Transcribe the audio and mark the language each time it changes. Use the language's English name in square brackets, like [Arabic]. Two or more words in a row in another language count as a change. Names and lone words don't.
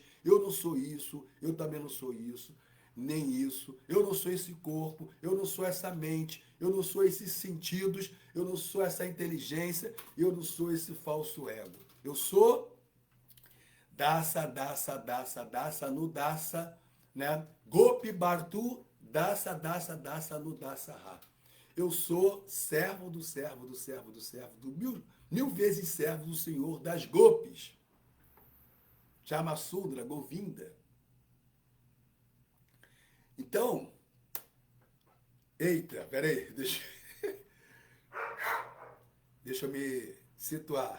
[Portuguese] Eu não sou isso, eu também não sou isso, nem isso. Eu não sou esse corpo, eu não sou essa mente, eu não sou esses sentidos, eu não sou essa inteligência, eu não sou esse falso ego. Eu sou [Sanskrit] dasa, no dasa, [Portuguese] né? [Sanskrit] Gopi Bartu, dasa, no dasa ha. [Portuguese] Eu sou servo do servo do servo do servo, do mil vezes servo do Senhor das Gopis. [Sanskrit] Chamasudra, Govinda. [Portuguese] Então, eita, peraí, deixa eu me situar.